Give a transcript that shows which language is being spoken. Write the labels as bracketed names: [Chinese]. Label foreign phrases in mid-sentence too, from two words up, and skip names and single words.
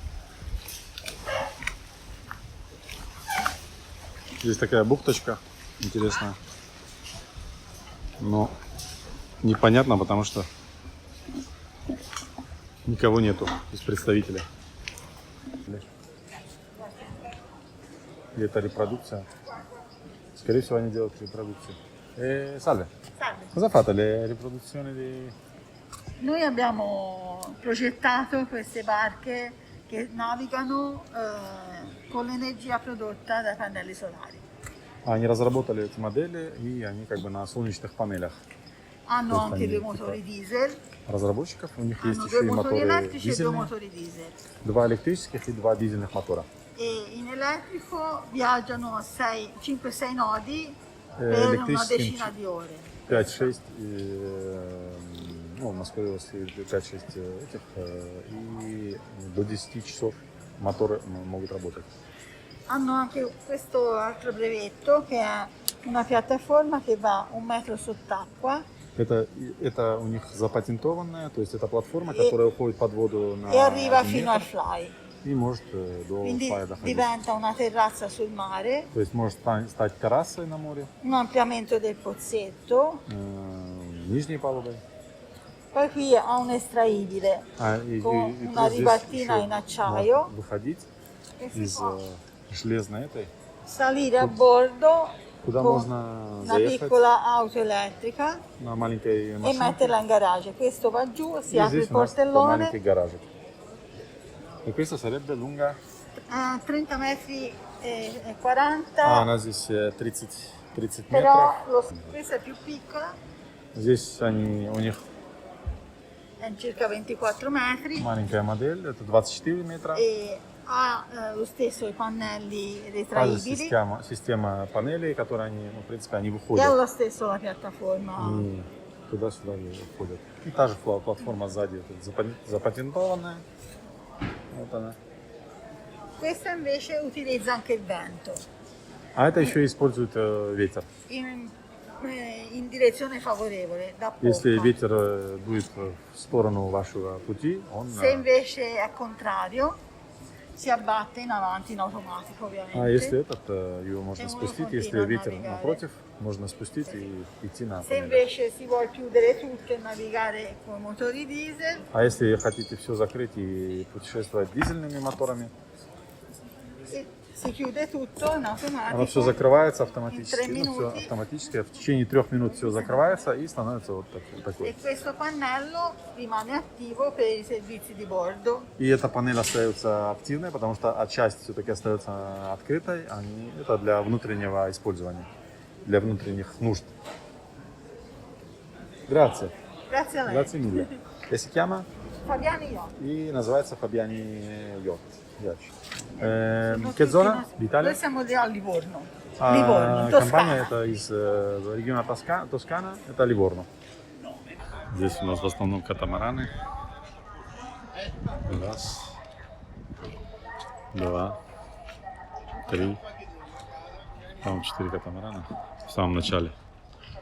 [Russian] Здесь такая бухточка интересная, но непонятно, потому что никого нету из представителей. И это репродукция. Скорее всего, они делают репродукцию. [Italian] Salve. Salve. Cosa fate le riproduzioni di... Noi abbiamo progettato queste barche che navigano con l'energia prodotta dai pannelli solari. [Russian] Они разработали эти модели, и они как бы на солнечных панелях. [Italian] Hanno Questo anche è 2 il motori diesel, [Russian] Разработчиков, у них есть [Italian] hanno [Russian] еще 2 и [Italian] motori [Russian] моторы [Italian] elettrici e 2 [Russian] дизельные, [Italian] motori diesel. [Russian] 2 электрических и 2 дизельных мотора. [Italian] E in elettrico viaggiano a 5-6 nodi per una [Russian] Электрическим [Italian] decina di ore. [Russian] 5-6, ну, в Москве 5-6 этих, и до 10 часов моторы могут работать. [Italian] Hanno anche questo altro brevetto che è una piattaforma che va 1 metro sott'acqua [Russian] Это у них запатентованная, то есть это платформа, которая уходит под воду на [Italian] e arriva 1 fino al [Russian] метр [Italian] fly. [Russian] и может до [Italian] Quindi [Russian] флая доходить. [Italian] diventa una terrazza sul mare, [Russian] То есть может стать террасой на море, [Italian] un ampliamento del pozzetto, [Russian] нижней палубой. [Italian] poi qui ha un estraibile con [Russian] И [Italian] una [Russian] плюс здесь [Italian] ribaltina [Russian] еще [Italian] in acciaio [Russian] можно выходить [Italian] che si [Russian] из [Italian] può [Russian] железной этой, [Italian] salire a bordo [Russian] куда [Italian] con [Russian] можно [Italian] una [Russian] заехать [Italian] piccola auto elettrica [Russian] на маленькой [Italian] e [Russian] машине. [Italian] metterla in garage. Questo va giù, si [Russian] И [Italian] apre il [Russian] здесь у нас маленький [Italian] portellone, [Russian] гаражик. [Italian] E questa sarebbe lunga? 30 metri e 40, [Russian] Она здесь 30 метров. [Italian] però questa è più piccola, [Russian] Здесь у них [Italian] è circa 24 metri. [Russian] маленькая модель, это 24 метра. [Italian] E ha lo stesso i pannelli [Russian] Та же [Italian] retraibili [Russian] система панелей, которые они, ну, в принципе, они [Italian] e ha [Russian] выходят [Italian] lo stesso la piattaforma. [Russian] и туда-сюда выходят. И та же платформа сзади, запатентованная. Вот она. [Italian] Questa invece utilizza anche il vento [Russian] А это еще использует ветер. [Italian] in direzione favorevole, da [Russian] Если [Italian] poppa. [Russian] ветер дует в сторону вашего пути, он... [Italian] Se invece è contrario, si abbatte in avanti in automatico [Russian] А если [Italian] ovviamente. [Russian] этот, его можно [Italian] È uno [Russian] спустить, [Italian] continua [Russian] если [Italian] a [Russian] ветер [Italian] navigare. [Russian] напротив, можно спустить и идти на [Italian] Se [Russian] панель. [Italian] invece si vuole chiudere tutto e navigare con motori diesel, [Russian] А если хотите все закрыть и путешествовать дизельными моторами, [Italian] si chiude tutto in [Russian] оно все [Italian] automatico. [Russian] закрывается [Italian] In [Russian] автоматически. [Italian] 3 [Russian] Ну, все [Italian] minuti. [Russian] автоматически. В течение 3 минут все закрывается и становится вот [Italian] E [Russian] такой. [Italian] questo pannello rimane attivo per i servizi di bordo. [Russian] И эта панель остается активной, потому что часть все-таки остается открытой. Это для внутреннего использования, для внутренних нужд. [Italian] Grazie. Grazie a lei. Grazie mille. E si chiama? Fabiani Yacht. [Russian] И называется Fabiani Yacht. [Italian] Sono Che tutti zona nostri- d'Italia? Noi siamo a Livorno. Livorno, [Russian] Компания [Italian] Toscana. [Russian] это из региона Тоскана, это Ливорно. Здесь у нас в основном катамараны. Раз, два, три. Там 4 катамарана в самом начале.